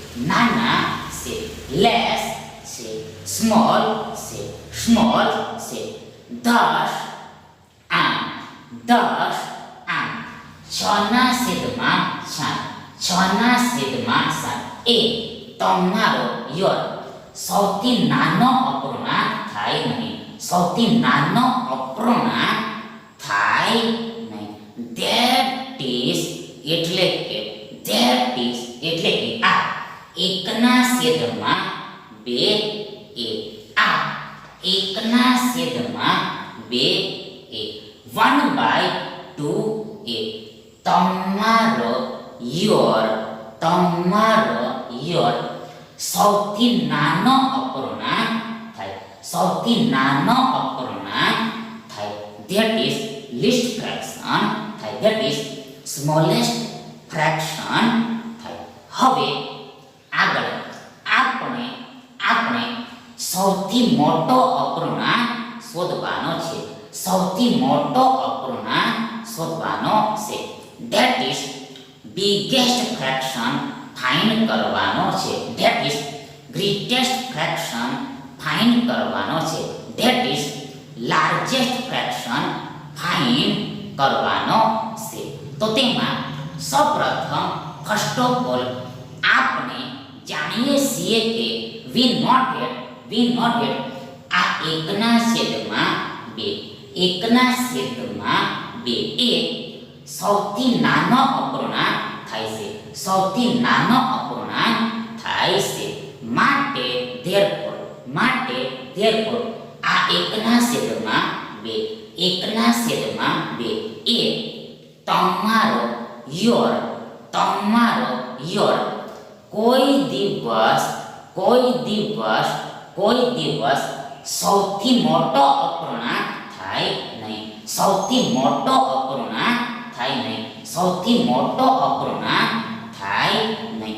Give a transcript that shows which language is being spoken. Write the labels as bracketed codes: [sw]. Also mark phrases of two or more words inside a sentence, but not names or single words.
[gu] લેસ છે સ્મોલ છે 10 6 ના છેદમાં 7 એ તમારો સૌથી નાનો અપૂર્ણાંક થાય નહીં [en] that is [gu] એટલે કે આ 1 ના છેદમાં 2 એ આ 1 ના છેદમાં 2 એ 1/2 એ તમારો સૌથી નાનો અપૂર્ણાંક થાય [en] that is least fraction [gu] થાય [en] that is smallest fraction [gu] થાય હવે આગળ આપણે સૌથી મોટો અપૂર્ણાંક શોધવાનો છે [en] that is biggest fraction find [gu] કરવાનો છે [en] that is greatest fraction find [gu] કરવાનો છે [en] that is largest fraction find [gu] કરવાનો છે તો તેમાં સૌપ્રથમ [en] first of all [gu] આપણે જાણીએ છીએ કે [en] we noted [gu] આ 1/2 1/2 એ સૌથી નાનો અપૂર્ણાંક થાય છે, સૌથી નાનો અપૂર્ણાંક થાય છે. માટે therefore આ 1/2 એ તમારો યોર કોઈ દિવસ સૌથી મોટો અપૂર્ણાંક થાય નહીં, સૌથી મોટો અપૂર્ણાંક થાય નહીં, સૌથી મોટો અપૂર્ણાંક થાય નહીં.